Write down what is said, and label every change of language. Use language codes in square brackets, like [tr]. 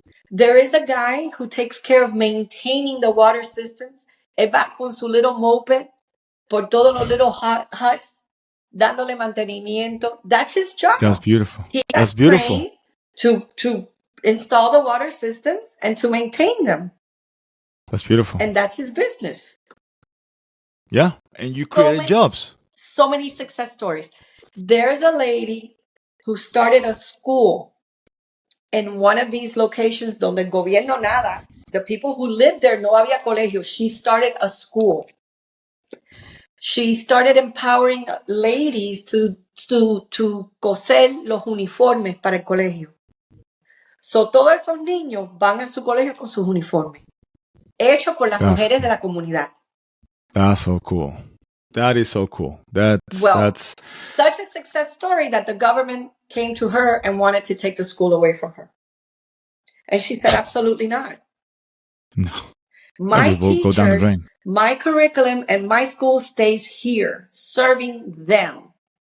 [en] There is a guy who takes care of maintaining the water systems. [es] Él va con su [en] little moped [es] por todos los [en] little huts, [es] dándole mantenimiento. [en] That's his job. That's beautiful. He That's got beautiful. trained to install the water systems and to maintain them. That's beautiful. And that's his business. Yeah, and you created jobs. So many success stories. There's a lady who started a school in one of these locations [es] donde el gobierno nada. [en] The people who lived there [es] no había colegio. [en] She started a school. She started empowering ladies to [es] coser los uniformes para el colegio. So todos esos niños van a su colegio con sus uniformes, hechos por las mujeres de la comunidad. [en] That's so cool. That is so cool. That's such a success story that the government came to her and wanted to take the school away from her. And she said, absolutely not. no. My will go down the teachers, drain. my curriculum, and my school stays here, serving them.